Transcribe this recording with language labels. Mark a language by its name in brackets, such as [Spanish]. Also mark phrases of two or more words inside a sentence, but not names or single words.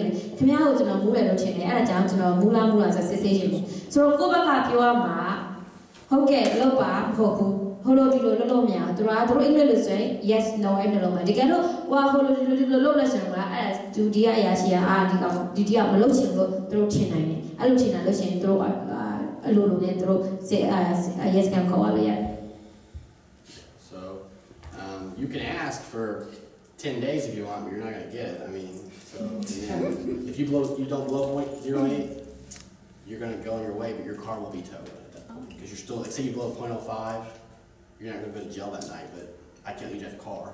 [Burmese] မယ်ခင်ဗျားကိုကျွန်တော်မူးတယ်လို့ထင်တယ်အဲ့ဒါကြောင့်ကျွန်တော်မူးလားဆိုစစ်ဆေးခြင်းဆိုတော့ကိုယ့်ဘက်ကပြောရမှာဟုတ်ကဲ့လောက်ပါမဟုတ်ဘူးဟိုလိုဒီလိုလုပ်လို့မရဘူးသူတို့အင်္ဂလိပ်လို့ဆိုရင် [English] yes no [Burmese] အဲ့လိုလုပ်မှာတကယ်လို့ဟိုဟိုလိုဒီလိုလုပ်လက်ဆိုရင်အဲ့ဒါဒူဒီကအရာရှိကဒီကမလုပ်ချင်လို့သူတို့ထင်နိုင်တယ်အဲ့လိုထင်တာလို့ရှိရင်သူတို့အလိုလိုနဲ့သူတို့yes ကခေါ်ရလို့ရတယ် [English] So you can ask for 10 days if you want, but you're not going to get it. I mean, so if you don't blow 0.08, you're going to go on your way, but your car will be towed at that point. Because you're still, like, say you blow 0.05, you're not going to go to jail that night, but I can't leave you at the car.